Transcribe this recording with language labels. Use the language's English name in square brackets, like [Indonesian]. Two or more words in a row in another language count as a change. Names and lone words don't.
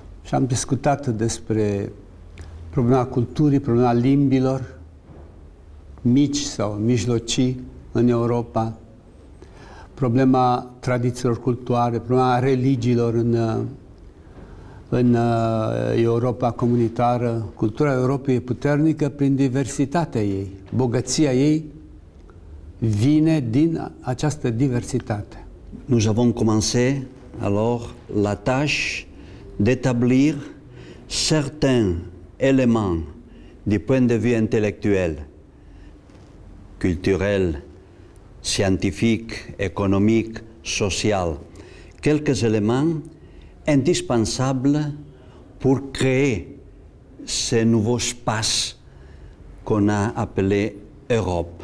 [Romanian] Și am discutat despre problema culturii, problema limbilor mici sau mijlocii în Europa, problema tradițiilor culturale, problema religiilor în Europa comunitară. Cultura Europei e puternică prin diversitatea ei. Bogăția ei vine din această diversitate. [French] Nous avons commencé alors la tâche d'établir certains éléments du point de vue intellectuel, culturel, scientifique, économique, social, quelques éléments indispensables pour créer ce nouveau espace qu'on a appelé Europe.